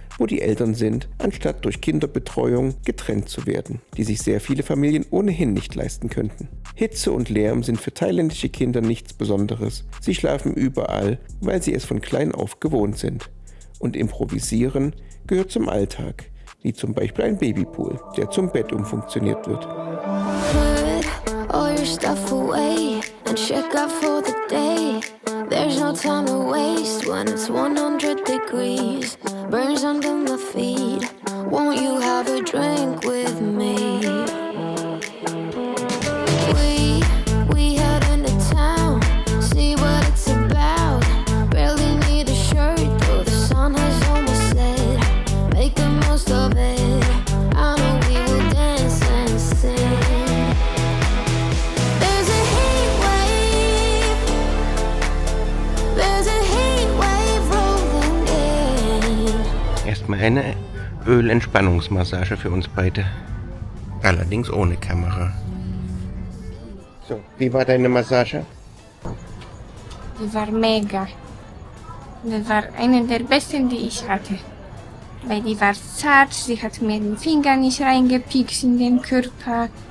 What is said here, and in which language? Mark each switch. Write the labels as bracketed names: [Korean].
[German] wo die Eltern sind, anstatt durch Kinderbetreuung getrennt zu werden, die sich sehr viele Familien ohnehin nicht leisten könnten. Hitze und Lärm sind für thailändische Kinder nichts Besonderes. Sie schlafen überall, weil sie es von klein auf gewohnt sind. Und Improvisieren gehört zum Alltag, wie zum Beispiel ein Babypool, der zum Bett umfunktioniert wird. [English] Put all your stuff away and check out for the day. There's no time to waste when it's 100 degrees. Burns under my feet. Won't you have a drink with me? We head into town, see what it's about. Barely need a shirt, though the sun has almost set. Make the most of it. I know we will dance and sing. There's a heat wave. There's a heat wave rolling in. [German] Erstmal eine Ölentspannungsmassage für uns beide. Allerdings ohne Kamera. So, wie war deine Massage? Die war mega. Das war eine der besten, die ich hatte. Weil die war zart, sie hat mir den Finger nicht reingepickt in den Körper.